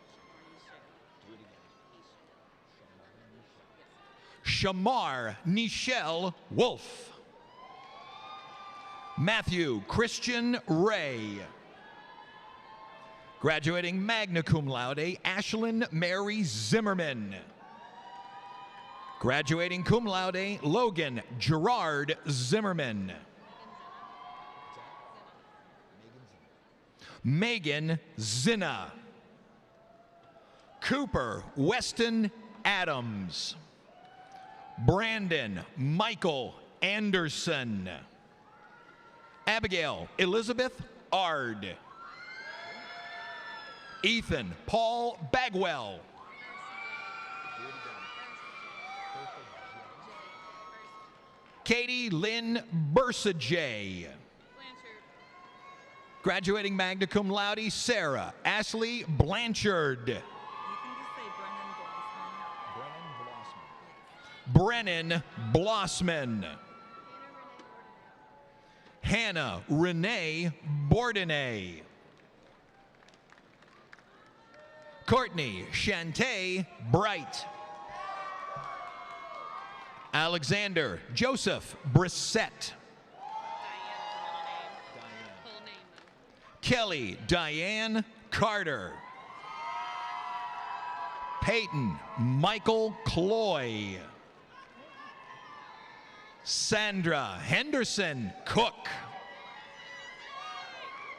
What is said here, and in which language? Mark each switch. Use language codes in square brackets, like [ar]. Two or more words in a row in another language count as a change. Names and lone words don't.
[en] Shamar Nichelle Wolf. Matthew Christian Ray. Graduating [la] magna cum laude, [en] Ashlyn Mary Zimmerman. [la] Graduating cum laude, [en] Logan Gerard Zimmerman. Megan Zinna. Cooper Weston Adams. Brandon Michael Anderson. Abigail Elizabeth Ard. Ethan Paul Bagwell. Katie Lynn Bursajay. [la] Graduating magna cum laude, [en] Sarah Ashley Blanchard. Brennan Blossman. Hannah Renee Bourdonnais. Courtney Shantae Bright. Alexander Joseph Brissett. Kelly Diane Carter. Peyton Michael Cloy. Sandra Henderson Cook.